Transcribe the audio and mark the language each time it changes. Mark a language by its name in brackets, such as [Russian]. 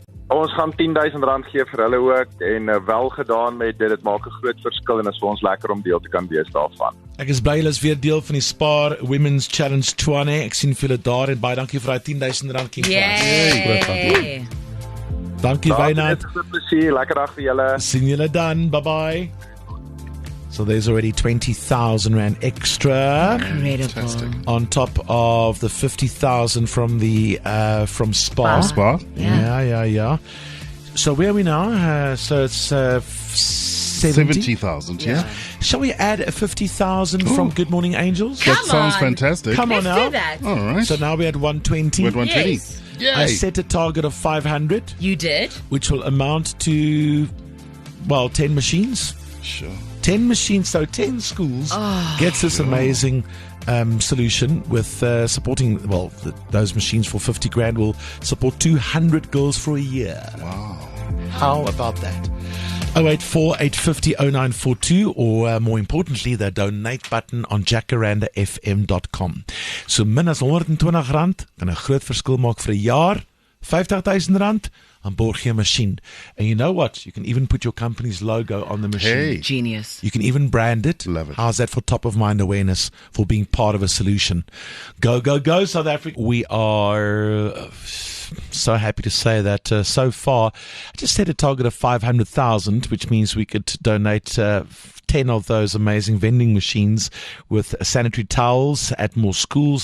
[Afrikaans] Ons gaan R10,000 gee vir hulle ook en wel gedaan met dit maak 'n groot verskil en is vir ons lekker om deel te kan wees daarvan. Ek is bly julle is weer deel van die Spar Women's Challenge Tshwane. Ek sien vir julle daar en baie dankie vir daai R10,000 King Yay. Dankie Wynand. Dit is 'n plesier, lekker dag vir julle. Sien julle dan. Bye-bye. [English] So there's already R20,000 extra Incredible. on top of the 50,000 from the from Spar. Spar. Yeah. So where are we now? So it's 70,000, yeah. Shall we add a 50,000 from Good Morning Angels? That sounds fantastic. Come on Let's now. do that. All right. So now we're at 120. We're at 120. Yes. I set a target of 500, You did? which will amount to, 10 machines. Sure. 10 machines, so 10 schools gets this amazing solution with supporting, those machines for 50 grand will support 200 girls for a year. Wow. How about that? 084-850-0942 or more importantly, the donate button on jacarandafm.com. [Afrikaans] So min as R120 kan 'n groot verskil maak vir 'n jaar. R50,000 aan borg jy 'n machine. [English] And you know what? You can even put your company's logo on the machine. Hey. Genius. You can even brand it. Love it. How's that for top of mind awareness, for being part of a solution? Go, South Africa. We are so happy to say that so far, I just set a target of 500,000, which means we could donate 10 of those amazing vending machines with sanitary towels at more schools.